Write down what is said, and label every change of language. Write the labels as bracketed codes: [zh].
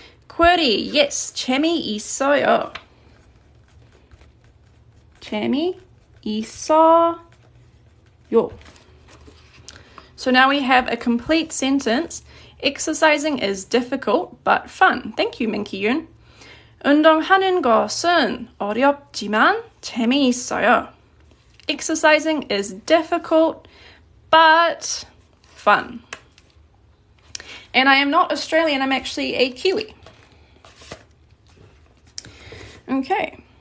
[en] Query, yes, 재미있어요. [ko] 재미있어요. [en] So now we have a complete sentence. Exercising is difficult but fun. Thank you, Minky Yoon. [ko] 운동하는 것은 어렵지만 재미있어요. [en] Exercising is difficult but fun. And I am not Australian, I'm actually a Kiwi. Okay.